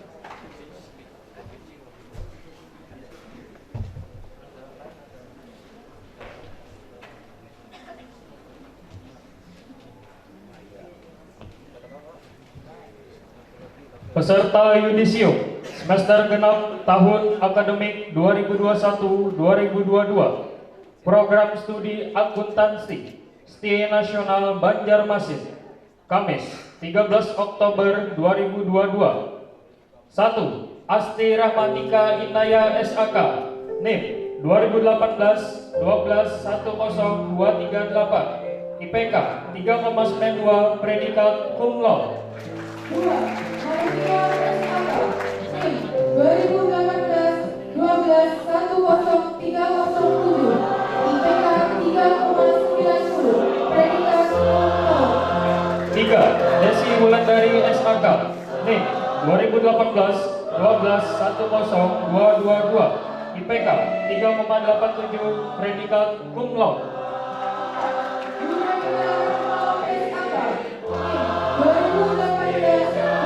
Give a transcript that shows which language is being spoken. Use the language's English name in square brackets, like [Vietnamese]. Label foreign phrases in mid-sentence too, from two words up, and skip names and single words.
[Indonesian] Peserta yudisium semester genap tahun akademik 2021-2022 program studi akuntansi STIE Nasional Banjarmasin, Kamis 13 Oktober 2022. 1. Asti Rahmatika Inaya SAK, NIM 2018-12-10238, IPK 3,92, predikat [Latin] cum laude. [Indonesian] 2. Maria SAK, NIM 2018-12-10307, IPK 3,90, predikat [Latin] cum laude. [Indonesian] 3. Desi Wulandari SAK, NIM 2018-12-10222, IPK 3,87, predikat [Latin] cum laude. [Indonesian] 4. Yurania SAK, NIM 2018-12-10307,